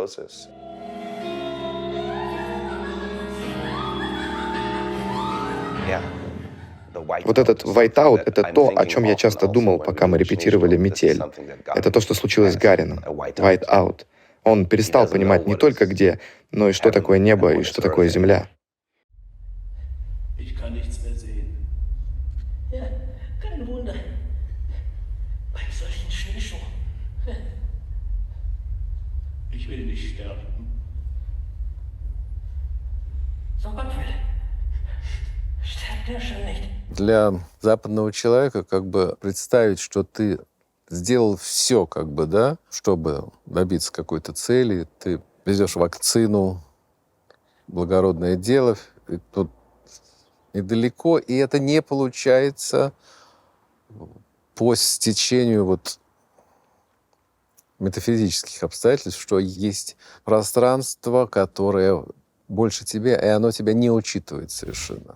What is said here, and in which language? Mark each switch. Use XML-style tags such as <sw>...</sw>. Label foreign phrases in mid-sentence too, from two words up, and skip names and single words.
<ru>Вот этот whiteout — это то, о чем я часто думал, пока мы репетировали «Метель». Это то, что случилось с Гарином. Whiteout. Он перестал понимать не только где, но и что такое небо и что такое земля.</ru> <de>Ich kann nichts mehr sehen. Ja, kein Wunder. Bei solchen Schneeschuhen. Ich will nicht sterben. So Gott will. Sterbt er schon nicht.</de> <ru>Для западного человека как бы представить, что ты сделал все, как бы, да, чтобы добиться какой-то цели, ты везешь вакцину, благородное дело, и тут недалеко, и это не получается по стечению вот метафизических обстоятельств, что есть пространство, которое больше тебя, и оно тебя не учитывает совершенно.</ru>